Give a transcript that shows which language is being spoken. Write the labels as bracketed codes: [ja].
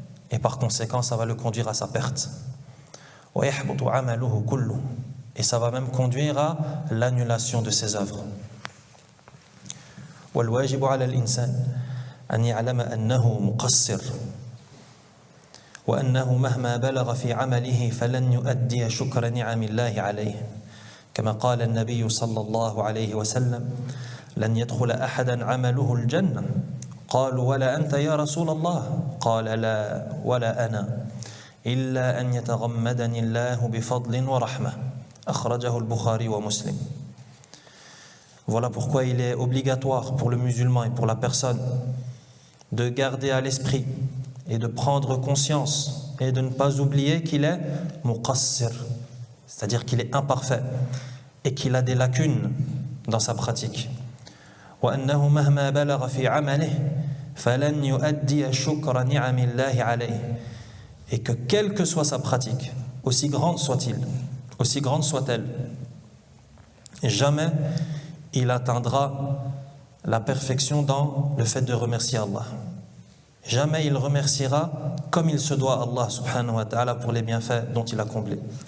[fr] Et par conséquent, ça va le conduire à sa perte. Et ça va même conduire à l'annulation de ses œuvres. [ar] والواجب على الإنسان أن يعلم أنه مقصر وأنه مهما بلغ في عمله فلن يؤدي شكر نعم الله عليه كما قال النبي صلى الله عليه وسلم لن يدخل أحدا عمله الجنة قالوا ولا أنت يا رسول الله قال لا ولا أنا إلا أن يتغمدني الله بفضل ورحمة أخرجه البخاري ومسلم. [fr] Voilà pourquoi il est obligatoire pour le musulman et pour la personne de garder à l'esprit et de prendre conscience et de ne pas oublier qu'il est muqassir, c'est-à-dire qu'il est imparfait et qu'il a des lacunes dans sa pratique. [ar] وأنه مهما بلغ في عمله فلن يؤدي شكر نعم الله عليه. [fr] Et que quelle que soit sa pratique, aussi grande soit-elle, jamais il atteindra la perfection dans le fait de remercier Allah. Jamais il remerciera comme il se doit Allah subhanahu wa ta'ala pour les bienfaits dont il a comblé.